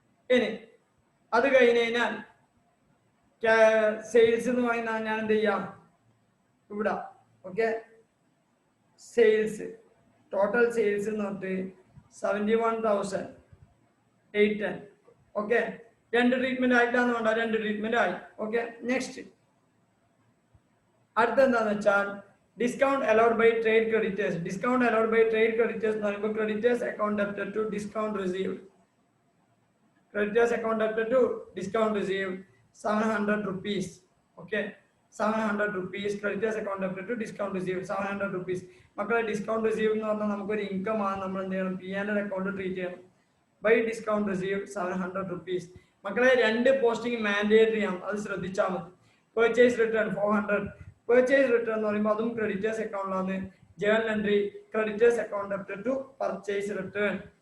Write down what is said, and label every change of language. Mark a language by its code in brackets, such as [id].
[ml] ഇനി അത് കഴിഞ്ഞ് കഴിഞ്ഞാൽ സെയിൽസ് എന്ന് പറയുന്നത് ഞാൻ എന്ത് ചെയ്യാം, ഇവിടെ ഓക്കെ, സെയിൽസ് ടോട്ടൽ സെയിൽസ് എന്ന് പറഞ്ഞിട്ട് 71,810. ഓക്കെ, 2 ട്രീറ്റ്മെന്റ് ആയിട്ടാന്ന് വേണ്ട, 2 ട്രീറ്റ്മെന്റ് ആയി. ഓക്കെ, നെക്സ്റ്റ് അടുത്ത എന്താന്ന് വെച്ചാൽ discount allowed by trade creditors. [en] discount allowed by trade creditors [ml] എന്ന് പറയുമ്പോൾ [en] Creditors account debtor to discount received. Creditors account debtor to discount received 700 rupees. Okay, 700 rupees. Creditors account debtor to discount received 700 rupees. [ml] മക്കളെ discount receive എന്ന് പറഞ്ഞാൽ നമുക്കൊരു income ആണ്. നമ്മൾ എന്ത് ചെയ്യണം, P&L അക്കൗണ്ട് ട്രീറ്റ് ചെയ്യണം. By discount receive 700 rupees. മക്കളെ 2 പോസ്റ്റിംഗ് മാൻഡേറ്ററി ആണ്, അത് ശ്രദ്ധിച്ചാൽ മതി. Purchase return 400. പെർച്ചേസ് റിട്ടേൺ എന്ന് പറയുമ്പോൾ അതും creditors അക്കൗണ്ടിലാണ്. [en] Journal entry creditors account debtor to purchase return.